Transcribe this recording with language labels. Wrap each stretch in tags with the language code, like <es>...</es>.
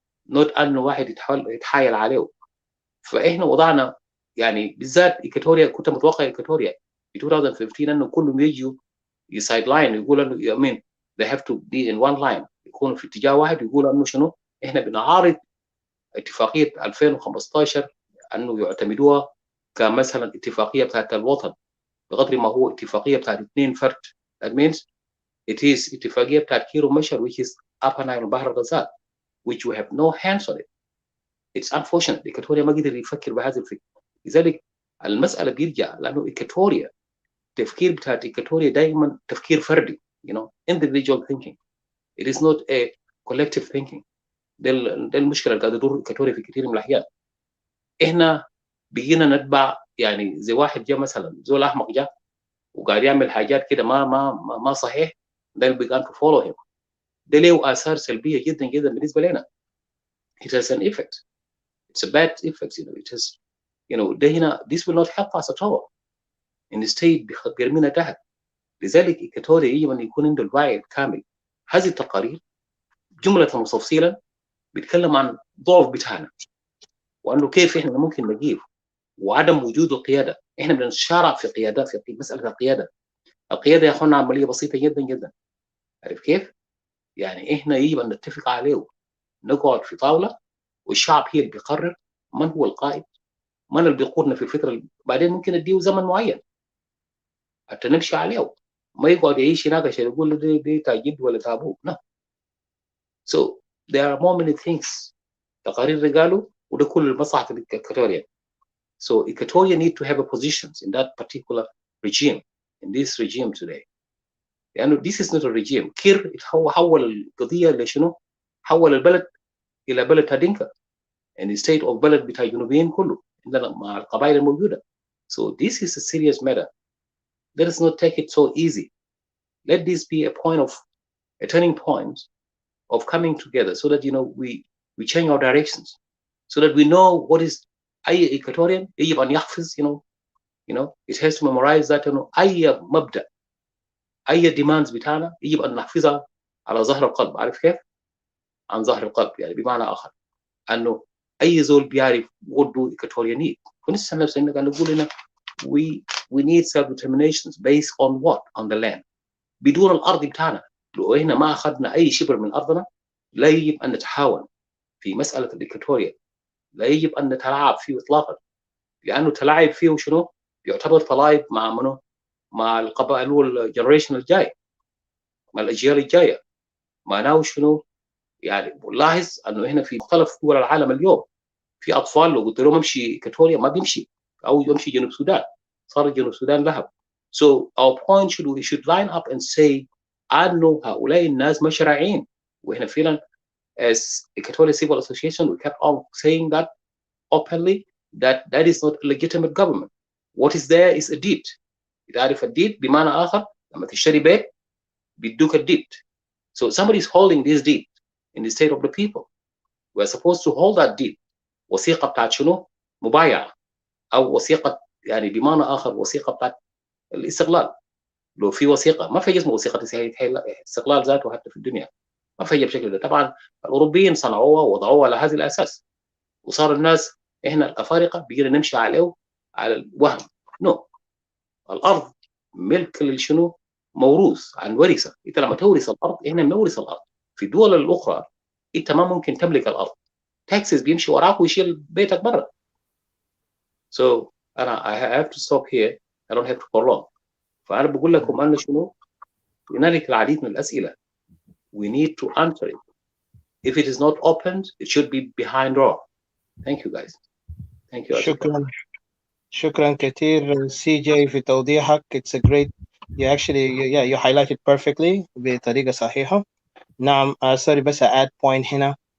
<ar>not أنه واحد يتحايل عليه. فإحنا وضعنا يعني بالذات إكواتوريا، كنت متوقع إكواتوريا في 2015 أنه كلهم يجوا يسايد لاين يقولوا أنه</ar> <en>I mean they have to be in one line،</en> <ar>يكونوا في اتجاه واحد ويقولوا أنه شنو إحنا بنعارض اتفاقية 2015 أنه يعتمدوها كمثلا اتفاقية بتاعت الوطن بقدر ما هو اتفاقية بتاعت 2 فرد.</ar> <en>that means it is</en> <ar>اتفاقية بتاعت كيرو مشر</ar> <en>which is Upper Nile بحر الغزال which we have no hands on it. It's unfortunate.</en> <ar>إكواتوريا ما قدر يفكر بهذا الفكر. لذلك المسألة بيرجع لأنه إكواتوريا التفكير بتاعت إكواتوريا دائما تفكير فردي</ar> <en>you know individual thinking. It is not a collective thinking.</en> <ar>ده المشكلة اللي قاعدة تدور إكواتوريا في كثير من الأحيان. إحنا بقينا نتبع يعني زي واحد جاء مثلا زول أحمق جاء وقاعد يعمل حاجات كده ما صحيح.</ar> <en>ده began to follow him.</en> <ar>ده له آثار سلبية جدا جدا بالنسبة لنا.</ar> <en>It has an effect. It's a bad effect. You know, it has. You know,</en> <ar>ده هنا</ar> <en>this will not help us at all.</en> <ar>instead بيرمينا تحت. لذلك إكواتوريا يجب أن يكون عنده الوعي الكامل. هذه التقارير جملة وتفصيلا بيتكلم عن ضعف بتاعنا وأنه كيف إحنا ممكن نجيب وعدم وجود القيادة. إحنا بنتشارع في قيادات في مسألة القيادة. القيادة يا أخوانا عملية بسيطة جدا جدا. عارف كيف؟ يعني إحنا يجب أن نتفق عليه، نقعد في طاولة والشعب هي اللي بيقرر من هو القائد، من اللي بيقودنا في الفترة بعدين ممكن نديه زمن معين حتى نمشي عليه. ما يقعد يعيش هناك عشان يقول له دي تاجد ولا تابوه.</ar> <en>No. So there are more many things.</en> <ar>تقارير قالوا وده كل مصلحة الإكواتوريا.</ar> <en>So Equatoria need to have a positions in that particular regime, in this regime today. لأنه this is not a regime.</en> <ar>كير هو حول القضية لشنو؟ حول البلد إلى بلد تادينكا instead of بلد بتاع جنوبيين كله عندنا مع القبائل الموجودة.</ar> <en>So this is a serious matter. Let us not take it so easy. Let this be a turning point of coming together so that we change our directions, so that we know what is أي Equatorian</en> <ar>يجب أن يحفظ</ar> <en>you know it has to memorize that</en> <ar>أي مبدأ أي</ar> <en>demands</en> <ar>بتاعنا يجب أن نحفظها على ظهر القلب. عارف كيف؟ عن ظهر القلب يعني بمعنى آخر أنه أي زول بيعرف</ar> <en>what do Equatoria need.</en> <ar>ونسأل نفسنا قاعد نقول هنا</ar> <en>we need self-determinations based on what? On the land.</en> <ar>بدون الأرض بتاعنا لو إحنا ما أخذنا أي شبر من أرضنا لا يجب أن نتحاول في مسألة الإكواتوريا. لا يجب أن نتلاعب فيه إطلاقا لأنه تلاعب فيه شنو؟ يعتبر تلاعب مع منو؟ مع القبائل والجنريشن الجاي مع الأجيال الجاية. معناه شنو؟ يعني لاحظ أنه هنا في مختلف دول العالم اليوم في أطفال لو قلت لهم امشي إكواتوريا ما بيمشي أو يمشي جنوب السودان صار جنوب السودان لهب.</ar> <en>So our point we should line up and say</en> <ar>أنه هؤلاء الناس مش شرعيين. وإحنا فعلا</ar> <en>as Equatorial Civil Association we kept on saying that openly that is not a legitimate government. What is there is a deed.</en> <ar>تعرف الديد بمعنى آخر لما تشتري بيت بيدوك الديد.</ar> <en>So somebody is holding this deed in the state of the people. We are supposed to hold that deed.</en> <ar>وثيقة بتاعت شنو؟ مبايعة أو وثيقة يعني بمعنى آخر وثيقة بتاعت الاستقلال. لو في وثيقة ما في اسمه وثيقة استقلال ذاته حتى في الدنيا ما في بشكل ده. طبعا الأوروبيين صنعوها ووضعوها على هذا الأساس وصار الناس إحنا الأفارقة بيجينا نمشي عليه على الوهم. نو الأرض ملك للشنو؟ موروث عن ورثة. أنت لما تورث الأرض إحنا بنورث الأرض. في الدول الأخرى أنت ما ممكن تملك الأرض. تاكسس بيمشي وراك ويشيل بيتك برا.</ar> <en>So I have to stop here. I don't have to prolong.</en> <ar>فأنا بقول لكم أن شنو؟ هنالك العديد من الأسئلة.</ar> <en>We need to answer it. If it is not opened, it should be behind door. Thank you guys. Thank you.</en> <ar>شكرا كثير CJ في توضيحك.</ar> <en>It's a great. You highlighted perfectly</en> <ar>بطريقة صحيحة. نعم sorry بس add point هنا.</ar>